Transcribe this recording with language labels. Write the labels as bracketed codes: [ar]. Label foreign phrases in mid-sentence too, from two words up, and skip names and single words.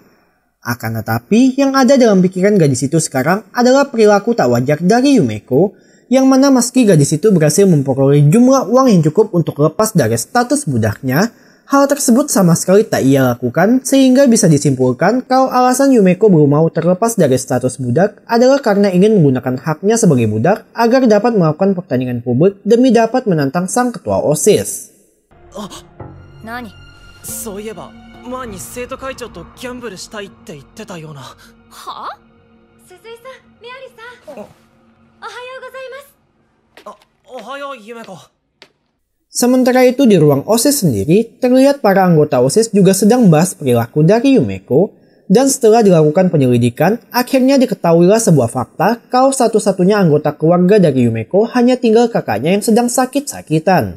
[id] Akan tetapi, yang ada dalam pikiran gadis itu sekarang adalah perilaku tak wajar dari Yumeko, yang mana meski gadis itu berhasil memperoleh jumlah uang yang cukup untuk lepas dari status budaknya, hal tersebut sama sekali tak ia lakukan sehingga bisa disimpulkan kalau alasan Yumeko belum mau terlepas dari status budak adalah karena ingin menggunakan haknya sebagai budak agar dapat melakukan pertandingan publik demi dapat menantang sang ketua OSIS. [ja] Nani? そういえば前に生徒会長とギャンブルしたいって言ってたような。は？鈴井さん、メアリさん。おはようございます。おはよう、Yumeko. [id] Sementara itu di ruang OSIS sendiri, terlihat para anggota OSIS juga sedang membahas perilaku dari Yumeko, dan setelah dilakukan penyelidikan, akhirnya diketahuilah sebuah fakta kalau satu-satunya anggota keluarga dari Yumeko hanya tinggal kakaknya yang sedang sakit-sakitan.